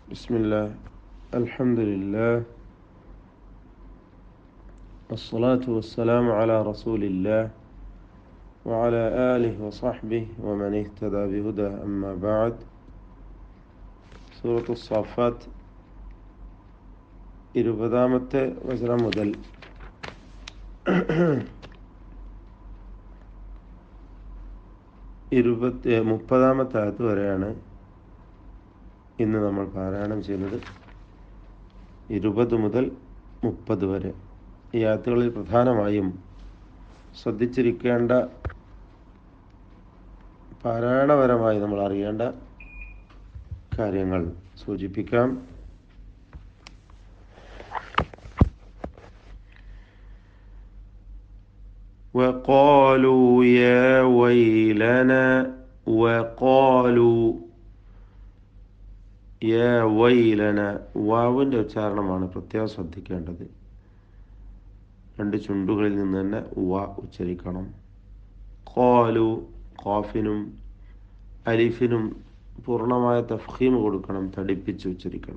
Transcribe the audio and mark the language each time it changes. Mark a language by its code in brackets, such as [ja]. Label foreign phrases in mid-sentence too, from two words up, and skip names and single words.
[ar] بسم الله الحمد لله والصلاة والسلام على رسول الله وعلى آله وصحبه ومن اهتدى بهداه أما بعد [ml] سورة الصافات ഇരുപതാമത്തെ വചനം മുതൽ 30-ാമത്തെ ആയത്ത് വരെയാണ് ഇന്ന് നമ്മൾ പാരായണം ചെയ്യുന്നത്. 20 മുതൽ 30 വരെ ഈ ആയത്തുകളിൽ പ്രധാനമായും ശ്രദ്ധിച്ചിരിക്കേണ്ട, പാരായണപരമായി നമ്മൾ അറിയേണ്ട കാര്യങ്ങൾ സൂചിപ്പിക്കാം. [ar] وقالوا يا ويلنا وقالوا يا ويلنا, [ml] വാവിൻ്റെ ഉച്ചാരണമാണ് പ്രത്യേകം ശ്രദ്ധിക്കേണ്ടത്. 2 ചുണ്ടുകളിൽ നിന്ന് തന്നെ വ ഉച്ചരിക്കണം. ഖാലു, ഖാഫിനും അലിഫിനും പൂർണ്ണമായ തഫ്ഖീം കൊടുക്കണം, തടിപ്പിച്ച് ഉച്ചരിക്കണം.